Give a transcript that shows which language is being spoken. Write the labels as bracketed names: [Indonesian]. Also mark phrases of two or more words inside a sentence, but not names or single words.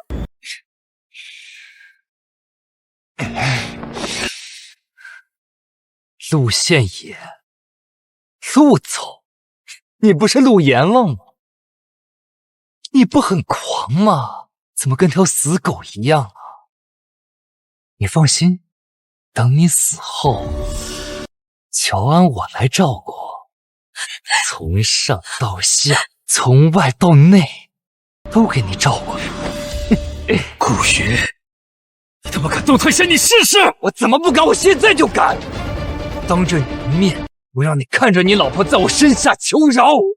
[Chinese] 陆宪野，陆总，你不是陆阎王吗？你不很狂吗？怎么跟条死狗一样啊？你放心，等你死后，乔安我来照顧，從上到下，從外到內，都給你照顧。顧雲，你他媽敢動太仙，你試試！我怎麼不敢？我現在就敢！當着你的面，我讓你看着你老婆在我身下求饒。